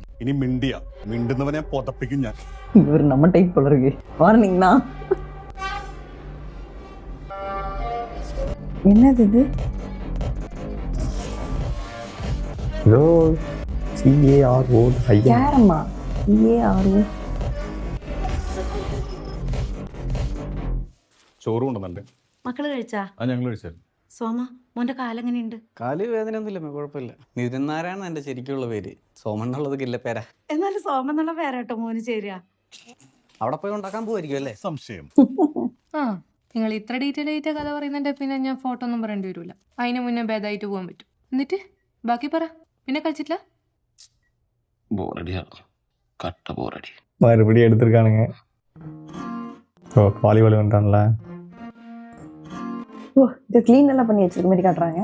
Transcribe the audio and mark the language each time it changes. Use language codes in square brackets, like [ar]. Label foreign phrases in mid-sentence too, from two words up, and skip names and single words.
[ml] ഇനി മിണ്ടുന്നവനെ പൊതപ്പിക്കും ഞാൻ. [ta] இவர் நம்ம டைப் போல இருக்கு. வார்னிங்னா என்னது இது? இதோ CARO ஐயா. கேரமா? CARO. [ml] ചോറ് കൊണ്ടുവന്നേ. മക്കള് കഴിച്ചാ? ഞങ്ങൾ കഴിച്ചായിരുന്നു. സോമ, മോന്റെ കാലെങ്ങനെയുണ്ട്? കാല് വേദന ഒന്നുമില്ല, കുഴപ്പമില്ല. നിതിനാരായണ എന്റെ ശരിക്കുള്ള പേര്. സോമൻ എന്നുള്ളത് കില്ലപ്പേരാ. എന്നാലും സോമ എന്നുള്ള പേരാട്ടോ മോന് ചേരുക. അവിടെ പോയി ഉണ്ടാക്കാൻ പോവായിരിക്കും അല്ലേ? സംശയം. ആ, നിങ്ങൾ ഇത്ര ഡീറ്റെയിൽ ആയിട്ട് കഥ പറയുന്നതിന്റെ പിന്നെ ഞാൻ ഫോട്ടോ ഒന്നും പറയേണ്ടി വരില്ല. അതിന് മുന്നേ ഭേദമായിട്ട് പോകാൻ പറ്റും. എന്നിട്ട് ബാക്കി പറ. പിന്നെ കളിച്ചിട്ടില്ല? ബോറടിയാ, കട്ട ബോറടി. [ta] மறுபடியும் எடுத்திருக்கானுங்க. ஓ, வாலிபால் வந்துட்டான்ல. ஓ, இது க்ளீன் எல்லாம் பண்ணி வச்சிருக்க மாதிரி காட்டுறாங்க.